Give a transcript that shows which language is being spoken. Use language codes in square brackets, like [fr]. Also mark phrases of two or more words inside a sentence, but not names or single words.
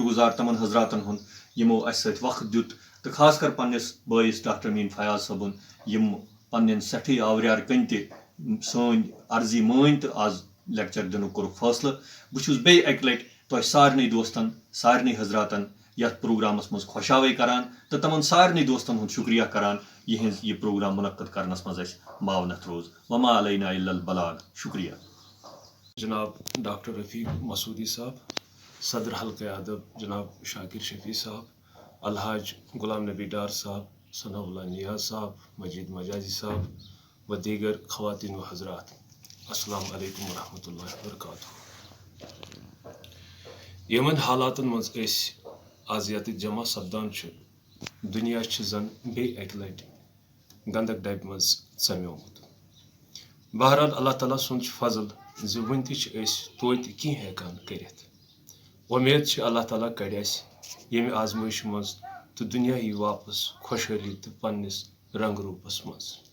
[ks] گُزار تِمن حضراتن ہُنٛد یِمو اَسہِ سۭتۍ وقت دیُت تہٕ خاص کر پننِس بٲیِس ڈاکٹر میٖن فیاض صٲبُن یِم پننٮ۪ن سٮ۪ٹھٕے آوریار کٔنۍ تہِ سٲنۍ عرضی مٲنۍ تہٕ آز لیکچر دِنُک کوٚرُکھ فٲصلہٕ بہٕ چھُس بیٚیہِ اَکہِ لٹہِ تۄہہِ سارنٕے دوستن سارنٕے حضراتن یتھ پروگرامس منٛز خۄشاوے کران تہٕ تِمن سارنٕے دوستن ہُنٛد شُکریہ کران یِہنٛز یہِ پروگرام منعقد کرنس منٛز اَسہِ معاونت روٗز [ar] وما علینا الا البلاغ [ks] شُکریہ جناب ڈاکٹر رفیق مسعودی صاحب صدر حلقہ ادب جناب شاکر شفیع صاحب الحاج غلام نبی ڈار صاحب ثناء اللہ نیاز صاحب [ur] مجید مجازی صاحب و دیگر خواتین و حضرات [ar] السلام علیکم ورحمۃ اللہ وبرکاتہ [ks] یمن حالاتن منٛز أسۍ آز ییٚتہِ جمع سپدان چھِ دُنیا چھِ زن بیٚیہِ اکہِ لٹہِ گنٛدک ڈبہِ منٛز ژمیومُت بہرحال اللہ تعالیٰ سُنٛد چھُ فضل زِ وُنہِ تہِ چھِ أسۍ توتہِ کینٛہہ ہٮ۪کان کٔرِتھ وۄمید چھِ اللہ تعالیٰ کڑِ اَسہِ ییٚمہِ آزمٲیشہِ منٛز تہٕ دُنیا یی واپس خۄشحٲلی تہٕ پننِس رنٛگ روٗپس منٛز